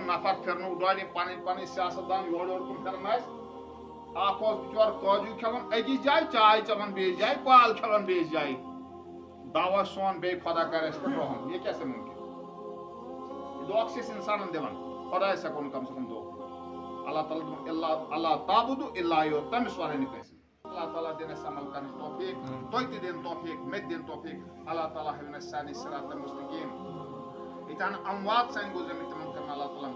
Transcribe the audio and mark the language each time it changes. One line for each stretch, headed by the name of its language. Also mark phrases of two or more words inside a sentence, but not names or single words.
Kashmiri: نفر پھرنُک ڈۄڈِ پنٕنۍ سیاست دان یورٕ یورٕ کُن پھران ٲسۍ اکھ اوس بِچور کاجوٗ کھٮ۪وان أکِس جایہِ چاے چٮ۪وان بیٚیِس جایہِ پال کھٮ۪وان بیٚیِس جایہِ دعوا سون بیٚیہِ خۄدا کرِ اَسہِ پٮ۪ٹھ رحم یہِ کیٛاہ سا مُمکِن دھوکہٕ چھِ أسۍ اِنسانن دِوان خۄدایس ہٮ۪کو نہٕ کم سے کم دھوکہٕ اللہ تعالیٰ دوٚپُن اللہ
Arabic: تعبدوا الا اياه
Kashmiri: تٔمِس ورٲے نہٕ کٲنٛسہِ اللہ تعالیٰ دِنۍ اَسہِ عمل کرنٕچ توفیٖق تُہۍ تہِ دِنۍ توفیٖق مےٚ تہِ دِنۍ توفیٖق اللہ تعالیٰ ہٲوِن اَسہِ سارنٕے
Arabic: صراط مستقیٖم
Kashmiri: ییٚتٮ۪ن اموات سانہِ گُزرمٕتۍ تِمن کرن اللہ تعالیٰ